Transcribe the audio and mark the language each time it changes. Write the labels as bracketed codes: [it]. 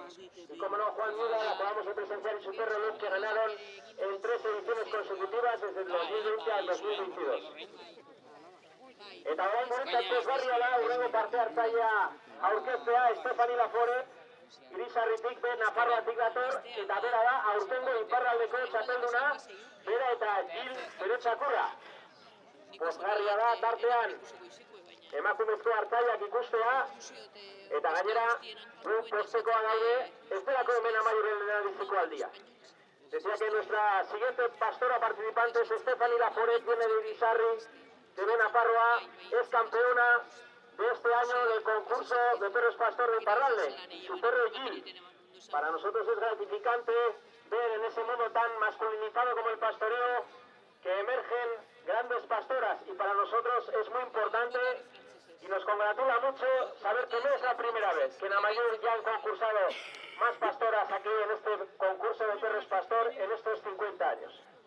[es] Y como no, Juan Mirak, acabamos de presenciar en su perro Luz que ganaron en 3 ediciones consecutivas desde el 2020 al 2022. [eu] Eta orain guretzat pozgarria da hurrengo parte hartzailea aurkeztea Estefani Lafore, Irisarritik be Nafarroatik dator, eta bera da aurtengo iparraldeko txapelduna, bera eta Gil bere txakurra. Pozgarria da tartean emakumezko hartzaileak ikustea, eta gainera guk postekoa gaude ez delako hemen amaioren lehendabiziko aldia. [es] Decía que nuestra siguiente pastora participante es Estefani Lafore, viene de Irisarri, de Nafarroa, es campeona de este año del concurso de perros pastor de Iparralde, su perro Gil. Para nosotros es gratificante ver en ese mundo tan masculinizado como el pastoreo que emergen grandes pastoras, y para nosotros es muy importante y nos congratula mucho saber que no es la primera vez que en Amaiur ya han concursado más pastoras aquí en este concurso de perros pastor en estos 50 años.